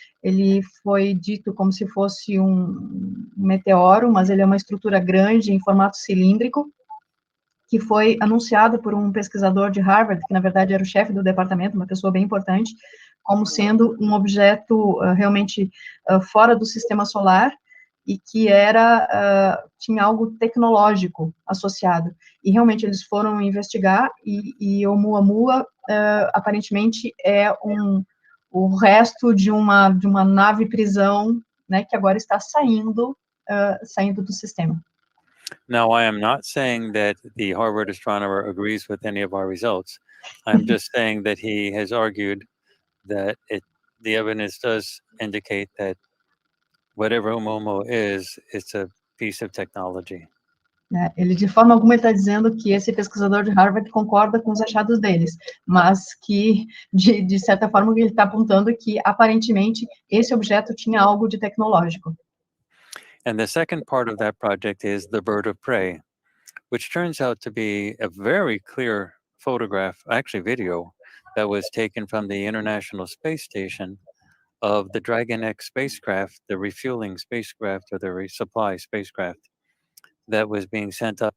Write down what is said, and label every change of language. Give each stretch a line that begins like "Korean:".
Portuguese: Ele foi dito como se fosse um meteoro, mas ele é uma estrutura grande, em formato cilíndrico, que foi anunciado por um pesquisador de Harvard, que na verdade era o chefe do departamento, uma pessoa bem importante, como sendo um objeto realmente fora do sistema solar, e que tinha algo tecnológico associado. E realmente eles foram investigar, e Oumuamua aparentemente é o resto de uma nave prisão, né, que agora está saindo do sistema.
English: Now, I am not saying that the Harvard astronomer agrees with any of our results. I'm just saying that he has argued that the evidence does indicate that whatever Oumuamua is, it's a piece of technology.
Portuguese: Ele, de forma alguma, está dizendo que esse pesquisador de Harvard concorda com os achados deles, mas que, de certa forma, ele está apontando que, aparentemente, esse objeto tinha algo de tecnológico.
English: And the second part of that project is the bird of prey, which turns out to be a very clear photograph, actually video, that was taken from the International Space Station of the Dragon X spacecraft, the refueling spacecraft or the resupply spacecraft that was being sent up.